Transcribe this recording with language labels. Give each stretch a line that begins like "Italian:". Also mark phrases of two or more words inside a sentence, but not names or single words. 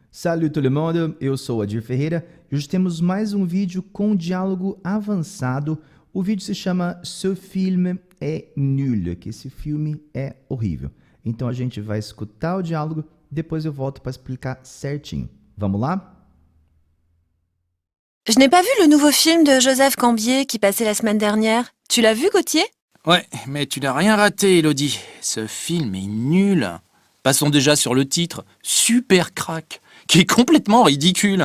French: Salut tout le monde,
Portuguese: eu sou Adir Ferreira e hoje temos mais um vídeo com diálogo avançado. O vídeo se chama
French: Ce film est nul,
Portuguese: que esse filme é horrível. Então a gente vai escutar o diálogo, depois eu volto para explicar certinho. Vamos lá?
French: Je n'ai pas vu le nouveau film de Joseph Cambier qui passait la semaine dernière. Tu l'as vu, Gauthier? Ouais, mais tu n'as rien raté, Elodie. Ce film est nul. Passons déjà sur le titre, Super Crack, qui est complètement ridicule.